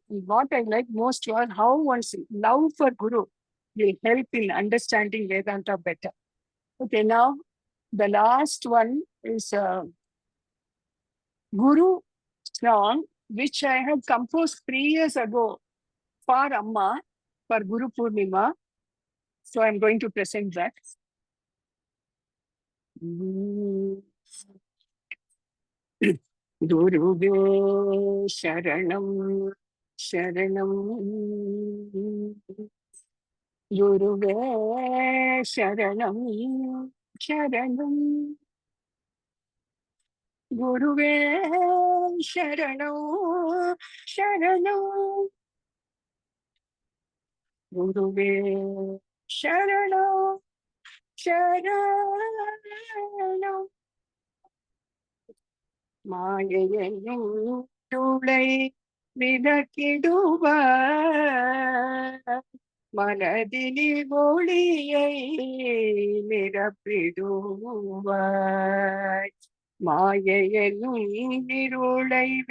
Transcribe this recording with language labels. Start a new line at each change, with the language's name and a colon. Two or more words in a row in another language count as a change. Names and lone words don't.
English: And what I like most was how one's love for Guru will help in understanding Vedanta better. Okay, now the last one is Guru song, which I had composed 3 years ago for Amma, for Gurupurnima. So I'm going to present that.
Tamil: குருவே சரணம் சரணம் குருவே சரணம் சரணம் குருவே சரணம் சரணம் குருவே சரணம் Sharanam மாயையையும் துளை விளக்கிடுவார் மனதினில் ஒளியை நிரப்பிடுவாய் மாயையெனும் இருளை